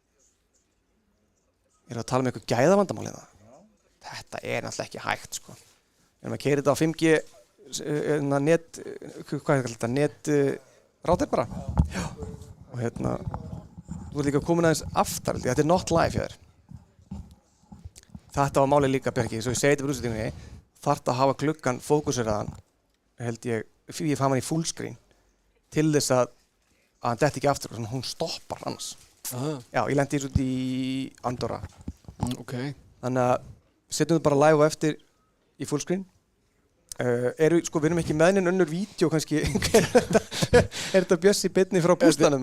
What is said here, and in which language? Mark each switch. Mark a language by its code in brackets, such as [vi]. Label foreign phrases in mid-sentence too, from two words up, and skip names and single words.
[is] ég að tala með eitthvað gæðavandamál hérna þetta náttúrulega ekki hægt sko við erum að keyra þetta á 5G net hvað er þetta net rátir bara og hérna þú ert líka komin aðeins aftar þetta er [en] not live [is] hjá þér þetta var málið líka Bjarki svo ég segi þetta fyrir útsettingunni þarft að hafa gluggan fókuseraðan held ég fann hann í fullscreen til þess að hann detti ekki aftur og hún stoppar annars ég lendi út í Andorra þannig að setjum við bara live á eftir í fullscreen við erum ekki með neinn önnur vídeo kannski er þetta Bjössi beinni frá bústanum